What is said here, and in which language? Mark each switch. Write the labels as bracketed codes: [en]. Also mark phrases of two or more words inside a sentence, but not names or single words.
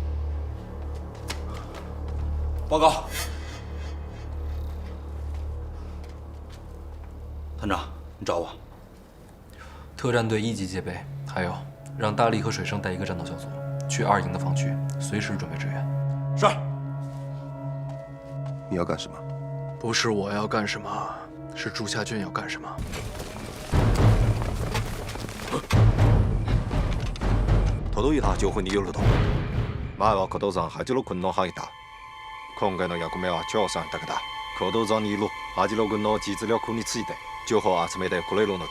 [zh] 报告，团长，你找我。特战队1级戒备，还有让大力和水生带一个战斗小组去2营的防区，随时准备支援。是。你要干什么？不是我要干什么，是竹下郡要干什么。 [ja] 届いた情報によると、前は古道山八路軍の範囲だ。今回の役目は超選択だ。古道山にいる八路軍の実力について情報を集めてくれるのだ。